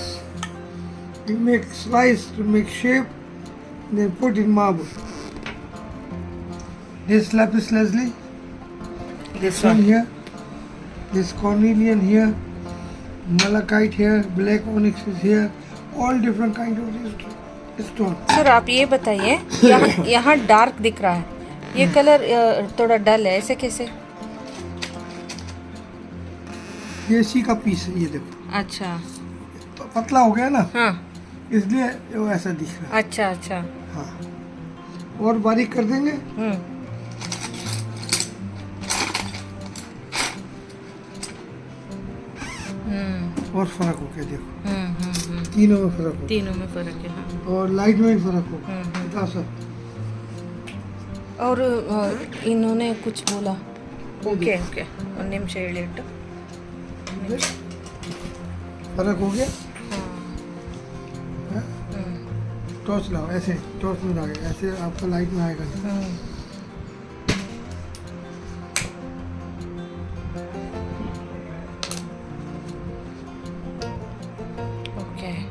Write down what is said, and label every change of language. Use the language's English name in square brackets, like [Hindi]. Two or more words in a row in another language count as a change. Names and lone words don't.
[English] You make slice to make shape, then put in marble. This lapis lazuli. This One one. here. This cornelian here. Malachite here. Black onyx is here. All different kind of this stone. [Hindi] सर आप ये बताइए, यहाँ डार्क दिख रहा है, ये कलर थोड़ा डल है, ऐसे कैसे? ये सी का पीस है, ये देखो. अच्छा. तो पतला हो गया ना, हाँ. इसलिए वो ऐसा दिख रहा है. अच्छा अच्छा. हाँ. और बारीक कर देंगे. और फर्क हो गया देखो. तीनों में फर्क हो. तीनों में फर्क है. हाँ. और लाइट में भी फर्क हो. बता सर. और इन्होंने कुछ बोला. [English] okay okay. [Kannada] ಒಂದು ನಿಮಿಷ ಹೇಳಿಟ್ಟು. [Hindi] फर्क हो गया. टॉर्च लाओ, ऐसे टॉर्च में आएगा, ऐसे आपका लाइट में आएगा. ओके.